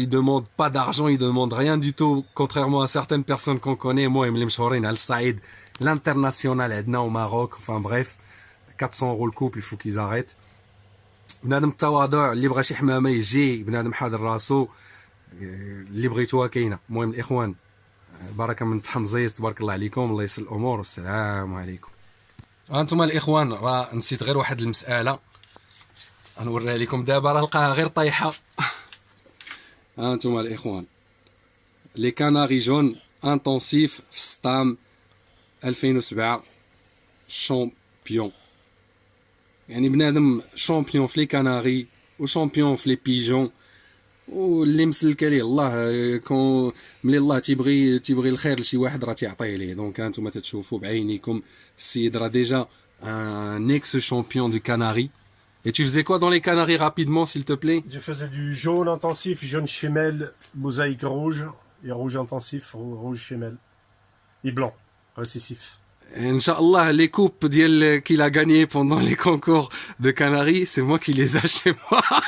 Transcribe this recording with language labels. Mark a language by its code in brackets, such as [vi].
[fr] il demande pas d'argent, il demande rien du tout, contrairement à certaines personnes qu'on connaît. [ar] المهم اللي مشهورين على الصعيد l'international عندنا au Maroc. [fr] enfin bref, 400 € le couple, il faut qu'ils arrêtent. [ar] بنادم التواضع اللي بغى شي حمامه يجي، بنادم حاضر راسو اللي بغيتوها كاينه. المهم الاخوان بركه من تحنزيز تبارك الله عليكم، الله يسر الامور والسلام عليكم. انتم الاخوان راه نسيت غير واحد المساله غنوريها لكم دابا، راه لقاها غير طايحه. انتم الاخوان لي كاناري جون انتونسيف في السطام 2007 شامبيون. يعني بنادم شامبيون في لي كاناري وشامبيون في لي بيجون، واللي مسلك عليه الله كون ملي الله تيبغي الخير لشي واحد راه تيعطيه ليه. دونك هانتوما تتشوفوا بعينيكم السيد راه ديجا un ex-champion du Canari. [fr] Et tu faisais quoi dans les Canaries rapidement, s'il te plaît? Je faisais du jaune intensif, jaune chémel, mosaïque rouge, et rouge intensif, rouge chémel, et blanc, récessif. Inch'Allah, les coupes qu'il a gagnées pendant les concours de Canaries, c'est moi qui les ai chez moi.